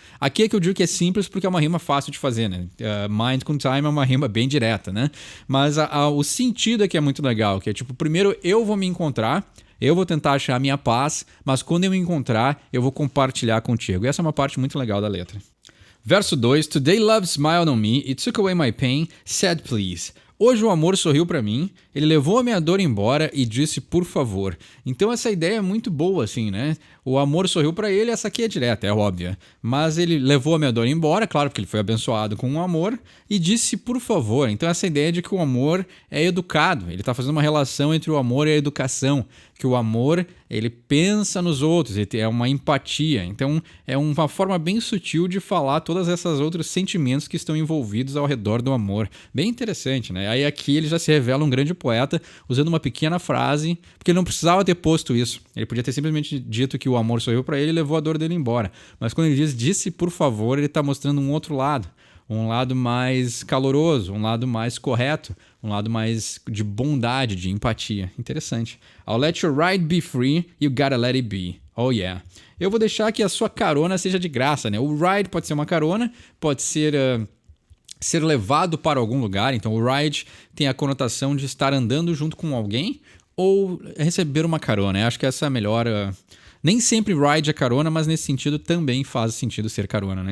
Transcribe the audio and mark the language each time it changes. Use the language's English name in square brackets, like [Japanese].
[Portuguese] Aqui é que eu digo que é simples porque é uma rima fácil de fazer, né? Mind com time é uma rima bem direta, né? Mas o sentido aqui é muito legal, que é tipo, primeiro eu vou me encontrar, eu vou tentar achar a minha paz, mas quando eu me encontrar, eu vou compartilhar contigo. E essa é uma parte muito legal da letra. Verso 2. [English] Today love smiled on me, it took away my pain, said please. [Portuguese] Hoje o amor sorriu pra mim, ele levou a minha dor embora e disse por favor. Então essa ideia é muito boa, assim, né? O amor sorriu pra ele, essa aqui é direta, é óbvia. Mas ele levou a minha dor embora, claro, porque ele foi abençoado com o amor, e disse por favor. Então essa ideia de que o amor é educado, ele tá fazendo uma relação entre o amor e a educação, que o amor, ele pensa nos outros, é uma empatia. Então é uma forma bem sutil de falar todas essas outros sentimentos que estão envolvidos ao redor do amor. Bem interessante, né? Aí aqui ele já se revela um grande poeta usando uma pequena frase, porque ele não precisava ter posto isso. Ele podia ter simplesmente dito que o amor sorriu para ele e levou a dor dele embora. Mas quando ele diz disse por favor, ele está mostrando um outro lado. Um lado mais caloroso, um lado mais correto, um lado mais de bondade, de empatia. Interessante. [English] I'll let your ride be free, you gotta let it be. Oh yeah. [Portuguese] Eu vou deixar que a sua carona seja de graça, né? O ride pode ser uma carona, pode ser... ser levado para algum lugar. Então o ride tem a conotação de estar andando junto com alguém ou receber uma carona. Eu acho que essa é a melhor... Nem sempre ride é carona, mas nesse sentido também faz sentido ser carona, né?